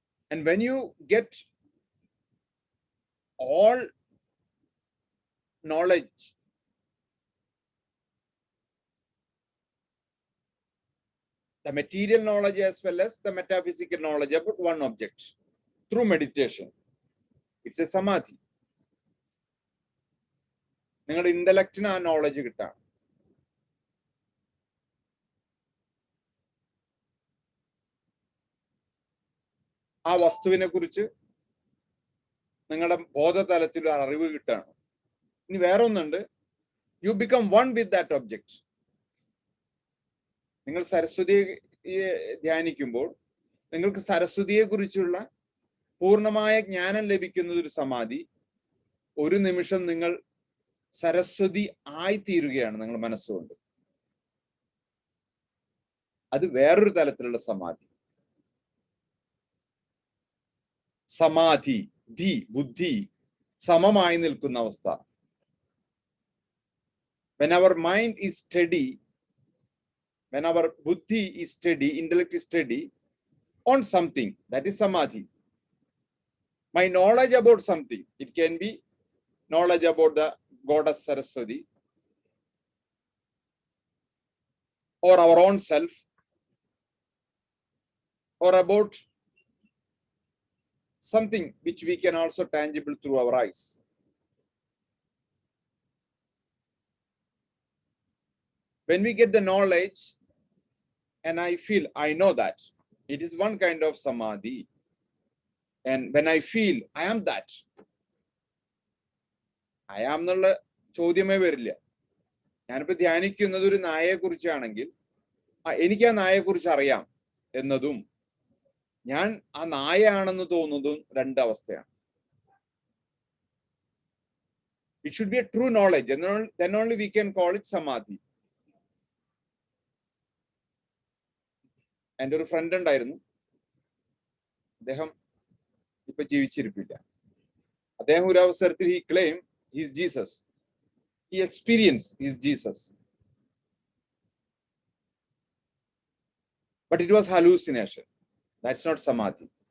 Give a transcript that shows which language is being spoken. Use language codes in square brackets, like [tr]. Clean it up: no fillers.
[en] And when you get all knowledge the material knowledge as well as the metaphysical knowledge about one object through meditation, it's a samadhi. [ml] നിങ്ങളുടെ ഇന്റലക്റ്റിന് ആ knowledge കിട്ടാം. ആ വസ്തുവിനെ കുറിച്ച് നിങ്ങളുടെ ബോധതലത്തിൽ അറിവ് കിട്ടാണ്. ഇനി വേറെ ഒന്നുണ്ട്, [en] You become one with that object. [ml] നിങ്ങൾ സരസ്വതിയെ ധ്യാനിക്കുമ്പോൾ നിങ്ങൾക്ക് സരസ്വതിയെ കുറിച്ചുള്ള പൂർണ്ണമായ ജ്ഞാനം ലഭിക്കുന്നത് ഒരു സമാധി. ഒരു നിമിഷം നിങ്ങൾ സരസ്വതി ആയിത്തീരുകയാണ് നിങ്ങൾ മനസ്സുകൊണ്ട്. അത് വേറൊരു തലത്തിലുള്ള സമാധി. സമാധി, ബുദ്ധി സമമായി നിൽക്കുന്ന അവസ്ഥ. [en] when our mind is steady, when our buddhi is steady, intellect is steady on something, that is samadhi. My knowledge about something, it can be knowledge about the goddess Saraswati or our own self or about something which we can also tangible through our eyes. When we get the knowledge and I feel, I know that, it is one kind of samadhi. And when I feel, I am that. I am [ml] എന്നുള്ള ചോദ്യമേ വരില്ല. ഞാനിപ്പോ ധ്യാനിക്കുന്നത് ഒരു നായയെ കുറിച്ചാണെങ്കിൽ എനിക്ക് ആ നായയെ കുറിച്ച് അറിയാം എന്നതും ഞാൻ ആ നായയാണെന്ന് തോന്നുന്നതും രണ്ടവസ്ഥയാണ്. [en] It should be a true knowledge, and then only we can call it samadhi. [ml] എൻ്റെ ഒരു ഫ്രണ്ട് ഉണ്ടായിരുന്നു, അദ്ദേഹം ഇപ്പൊ ജീവിച്ചിരിപ്പില്ല. അദ്ദേഹം ഒരു അവസരത്തിൽ [en] he claimed he is Jesus. He experienced he is Jesus. But it was hallucination. That's not samadhi.